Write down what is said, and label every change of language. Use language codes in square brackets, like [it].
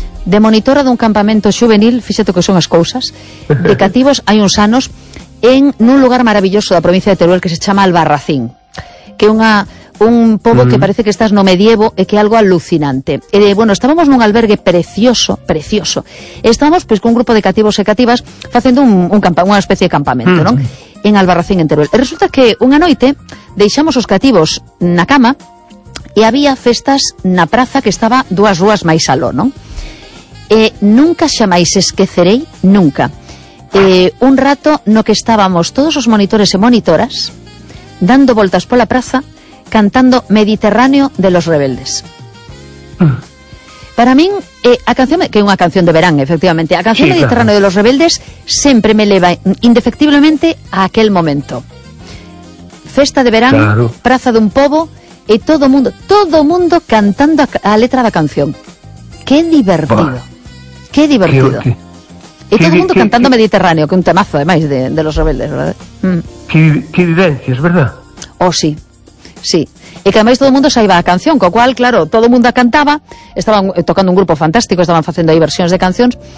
[gl] de monitora dun campamento xuvenil, fíxate que son as cousas, de cativos hai uns anos, en nun lugar maravilloso da provincia de Teruel que se chama Albarracín, que é un pobo que parece que estás no medievo e que é algo alucinante. E, bueno, estábamos nun albergue precioso, precioso. Estábamos, pois, con un grupo de cativos e cativas facendo unha especie de campamento, non? En Albarracín, en Teruel. E resulta que unha noite deixamos os cativos na cama e había festas na praza que estaba dúas rúas máis aló, non? Nunca xamais esquecerei, nunca, un rato no que estábamos todos os monitores e monitoras dando voltas pola praza cantando Mediterráneo de los Rebeldes. Para min, a canción, que é unha canción de verán, efectivamente, a canción sí, Mediterráneo claro. de los Rebeldes sempre me leva indefectiblemente a aquel momento. Festa de verán, claro. Praza dun pobo e todo mundo cantando a letra da canción. Qué divertido. Bah. Qué divertido. [es] Y todo el mundo cantando Mediterráneo, que un temazo además de los Rebeldes, ¿verdad? Qué vivencias, ¿verdad? Oh, sí. Sí. Y que además todo el mundo se iba a canción, con lo cual, claro, todo el mundo cantaba, estaban tocando un grupo fantástico, estaban haciendo ahí versiones de canciones.